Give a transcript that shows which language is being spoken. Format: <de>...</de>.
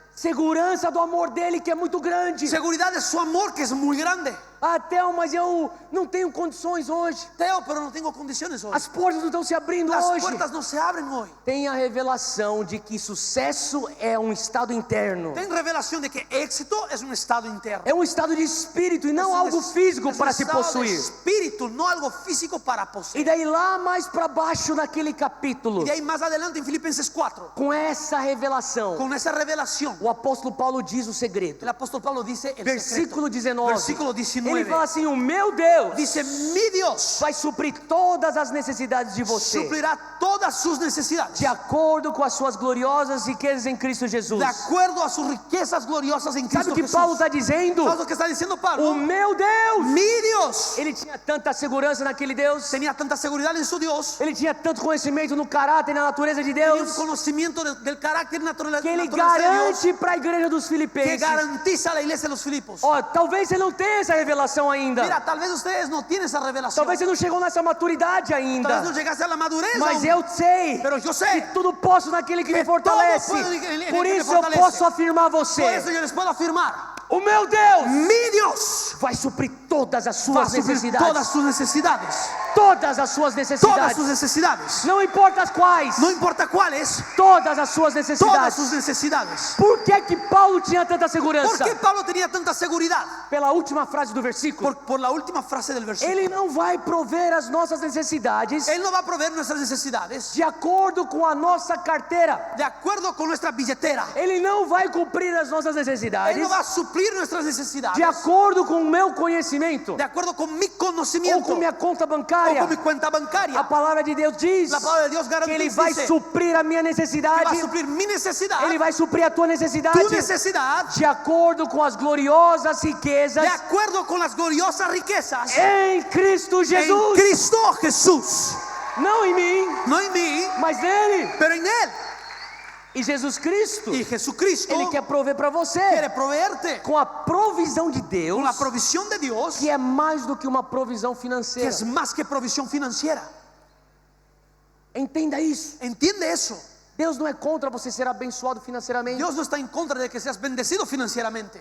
<pt>segurança do amor dele que é muito grande.</pt> <es>seguridad de su amor que es muy grande.</es> <pt>Ah, Theo, mas eu não tenho condições hoje.</pt> <es>Teo, pero no tengo condiciones hoy.</es> <pt>As portas não estão se abrindo</pt> <es>Las</es> <pt>hoje.</pt> <es>puertas no se abren hoy.</es> <pt>Tem a revelação de que sucesso é um estado interno.</pt> <es>Ten revelación de que éxito es un estado interno.</es> <pt>É um estado de espírito e não</pt> <es>Es un</es> <pt>algo físico</pt> <es>es un</es> <pt>para se</pt> <es>estado de</es> <pt>possuir.</pt> <es>espíritu, no algo físico para</es> <pt>E</pt> <es>poseer.</es> <pt>daí lá mais para baixo naquele capítulo,</pt> <es>Y de ahí más adelante en Filipenses 4,</es> <pt>com essa revelação,</pt> <es>con esa revelación,</es> <pt>o apóstolo Paulo diz o segredo.</pt> <es>el apóstol Pablo dice el</es> <pt>Versículo</pt> <es>secreto.</es> <pt>19.</pt> <es>Versículo 19.</es> <pt>Ele fala assim: o meu Deus</pt> <es>dice, mi Dios</es> <pt>vai suprir todas as necessidades de você,</pt> <es>suplirá todas sus necesidades</es> <pt>de acordo com as suas gloriosas riquezas em Cristo Jesus.</pt> <es>de acuerdo a sus riquezas gloriosas en Cristo</es> <pt>o que</pt> <es>Jesús.</es> <pt>Paulo está dizendo?</pt> <es>¿Sabes lo que está diciendo Pablo?</es> <pt>O meu Deus,</pt> <es>Mi Dios</es> <pt>ele tinha tanta segurança naquele Deus,</pt> <es>tenía tanta seguridad en su Dios,</es> <pt>ele tinha tanto conhecimento no caráter e na natureza de</pt> <es>tenía un</es> <pt>Deus,</pt> <es>conocimiento del carácter natural</es> <pt>que ele</pt> <es>de Dios,</es> <pt>garante para a igreja dos</pt> <es>que</es> <pt>Filipenses.</pt> <es>garantiza a la iglesia de los Filipos.</es> <pt>Ó, talvez você não tenha essa revelação ainda,</pt> <es>Mira, tal vez ustedes no tienen esa revelación,</es> <pt>talvez você não chegou nessa maturidade</pt> <es>tal vez no</es> <pt>ainda,</pt> <es>llegaste a la madurez</es> <pt>mas</pt> <es>aún.</es> <pt>eu sei</pt> <es>Pero yo sé,</es> <pt>tudo posso naquele que me fortalece.</pt> <es>todo puedo en el</es> <pt>Por</pt> <es>que me</es> <pt>isso eu</pt> <es>fortalece.</es> <pt>posso afirmar a</pt> <es>por</es> <pt>você:</pt> <es>eso yo les puedo afirmar,</es> <pt>o meu Deus</pt> <es>mi Dios</es> <pt>vai suprir todas as</pt> <es>va a</es> <pt>suas</pt> <es>suplir</es> <pt>necessidades.</pt> <es>todas sus necesidades,</es> <pt>Todas as suas</pt> <es>todas</es> <pt>necessidades.</pt> <es>sus necesidades,</es> <pt>Não importa as quais.</pt> <es>no importa cuáles,</es> <pt>Todas as suas</pt> <es>todas</es> <pt>necessidades.</pt> <es>sus necesidades.</es> <pt>Por que Paulo tinha tanta</pt> <es>¿Por</es> <pt>segurança?</pt> <es>qué Pablo tenía tanta seguridad?</es> <pt>Pela última frase do versículo.</pt> <es>Por la última frase del versículo.</es> <pt>Ele não vai prover as nossas necessidades</pt> <es>Él no va a proveer nuestras necesidades</es> <pt>de acordo com a nossa carteira.</pt> <es>de acuerdo con nuestra billetera.</es> <pt>Ele não vai cumprir as nossas</pt> <es>Él</es> <pt>necessidades</pt> <es>no va a suplir nuestras necesidades</es> <pt>de acordo com o meu conhecimento</pt> <es>de acuerdo con mi</es> <pt>ou</pt> <es>conocimiento</es> <pt>com minha conta</pt> <es>o</es> <pt>bancária.</pt> <es>con mi cuenta</es> <pt>A</pt> <es>bancaria.</es> <pt>palavra de Deus diz</pt> <es>La palabra de Dios</es> <pt>que Ele</pt> <es>garantiza,</es> <pt>vai</pt> <es>dice,</es> <pt>suprir a minha</pt> <es>que va</es> <pt>necessidade.</pt> <es>a suplir mi necesidad,</es> <pt>Ele vai suprir a tua necessidade</pt> <es>tu necesidad,</es> <pt>de acordo com as gloriosas riquezas</pt> <es>de acuerdo con las gloriosas riquezas</es> <pt>em Cristo</pt> <es>en</es> <pt>Jesus.</pt> <es>Cristo Jesús.</es> <pt>Não em mim,</pt> <es>No en mí,</es> <pt>mas nele.</pt> <es>pero en Él.</es> <pt>E Jesus Cristo,</pt> <es>Y Jesucristo</es> <pt>Ele quer prover para você</pt> <es>quiere proveerte</es> <pt>com a provisão de</pt> <es>con</es> <pt>Deus,</pt> <es>la provisión de Dios,</es> <pt>que é mais do que uma provisão</pt> <es>que</es> <pt>financeira.</pt> <es>es más que provisión financiera.</es> <pt>Entenda isso.</pt> <es>Entiende eso.</es> <pt>Deus não é contra você ser abençoado financeiramente,</pt> <es>Dios no está en contra de que seas bendecido financieramente,</es>